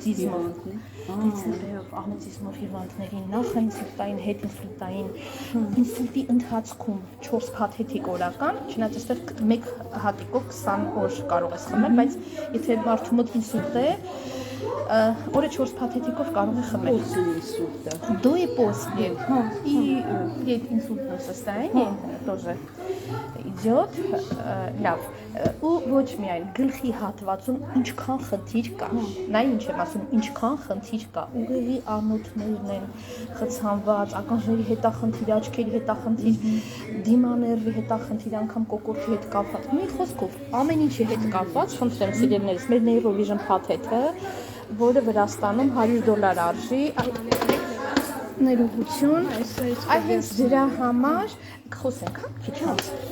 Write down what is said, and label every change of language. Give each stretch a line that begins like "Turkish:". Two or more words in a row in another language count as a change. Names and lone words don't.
Armenian: աուտիզմով հիվանդներին, նախաինսուլտային, հետինսուլտային, ինսուլտի ընթացքում 4 փաթեթիկ օրական, չնայած այստեղ մեկ հատիկով 20 օր կարող ես խմել, բայց եթե մարդու մոտ ինսուլտ է, օրը 4 փաթեթիկով կարող է խմել։
Russian: До и после. И инсультное состояние тоже идет,
Armenian: լավ, ու ոչ միայն գլխի հատվածում ինչքան խնդիր կա, նա ինչ եմ ասում, ինչքան խնդիր կա, ուղեղի անոթներն են խցանված, ականջների հետախնդիր, աչքերի հետախնդիր, դիմաներվի հետախնդիր, անգամ կոկորդի հետ կապված, մի խոսքով, ամեն ինչի հետ կապված, խնդրեմ սիրելիներս, մեր Neurovision փաթեթը, որը Վրաստանում $100 արժի, ներողություն, այ հենց դրա համար խոսենք, հա, քիչ անց։